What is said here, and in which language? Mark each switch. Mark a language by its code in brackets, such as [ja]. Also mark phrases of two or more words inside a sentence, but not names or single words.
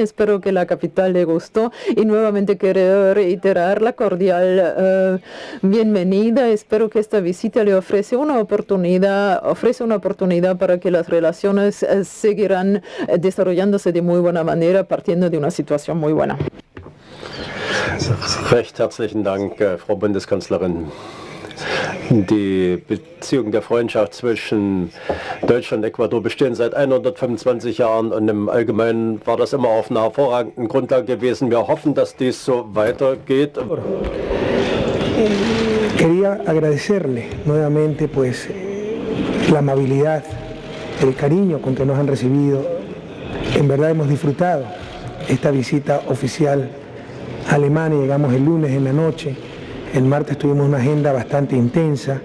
[es] Espero que la capital le gustó, y nuevamente quiero reiterar la cordial bienvenida. Espero que esta visita le ofrece una oportunidad para que las relaciones seguirán desarrollándose de muy buena manera, partiendo de una situación muy buena. [de] Recht herzlichen Dank, Frau Bundeskanzlerin. Die Beziehungen der Freundschaft zwischen Deutschland und Ecuador bestehen seit 125 Jahren, und im Allgemeinen war das immer auf einer hervorragenden Grundlage gewesen. Wir hoffen, dass dies so weitergeht. [es] Quería agradecerle nuevamente la amabilidad, el cariño con que nos han recibido. En verdad hemos disfrutado esta visita oficial a Alemania. Llegamos el lunes en la noche. El martes tuvimos una agenda bastante intensa.